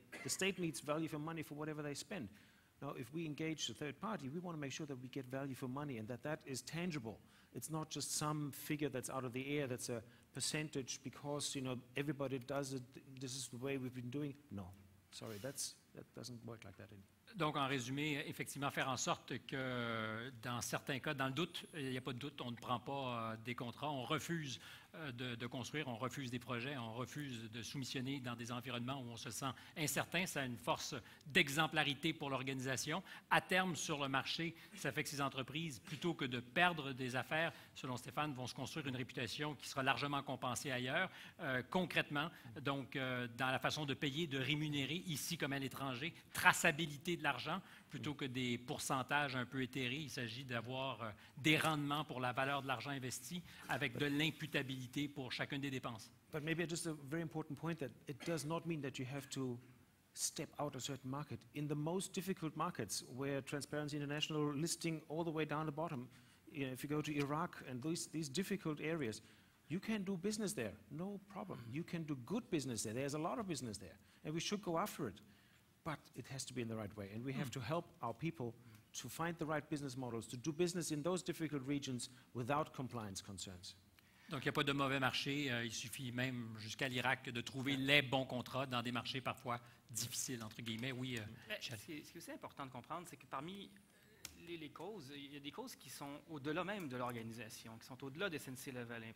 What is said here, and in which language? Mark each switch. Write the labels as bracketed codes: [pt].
[en] The state needs value for money for whatever they spend. Now, if we engage the third party, we want to make sure that we get value for money and that that is tangible. It's not just some figure that's out of the air, that's a percentage because, you know, everybody does it, this is the way we've been doing. No, sorry, that doesn't work like that. [fr] Donc, en résumé, effectivement, faire en sorte que dans certains cas, dans le doute, il n'y a pas de doute, on ne prend pas des contrats, on refuse de construire, on refuse des projets, on refuse de soumissionner dans des environnements où on se sent incertain. Ça a une force d'exemplarité pour l'organisation. À terme, sur le marché, ça fait que ces entreprises, plutôt que de perdre des affaires, selon Stéphane, vont se construire une réputation qui sera largement compensée ailleurs. Concrètement, donc, dans la façon de payer, de rémunérer, ici comme à l'étranger, traçabilité de l'argent, plutôt que des pourcentages un peu éthérés. Il s'agit d'avoir des rendements pour la valeur de l'argent investi avec de l'imputabilité pour chacune des dépenses. [en] But maybe just a very important point that it does not mean that you have to step out a certain market. In the most difficult markets where Transparency International listing all the way down the bottom, you know, if you go to Iraq and these difficult areas, you can do business there, no problem. You can do good business there. There's a lot of business there, and we should go after it. But it has to be in the right way, and we have to help our people to find the right business models, to do business in those difficult regions without compliance concerns. [fr] Donc, il n'y a pas de mauvais marché. Il suffit même jusqu'à l'Irak de trouver les bons contrats dans des marchés parfois difficiles, entre guillemets. Oui, ce qui est aussi important de comprendre, c'est que parmi les causes, il y a des causes qui sont au-delà même de l'organisation, qui sont au-delà des SNC-Lavalin.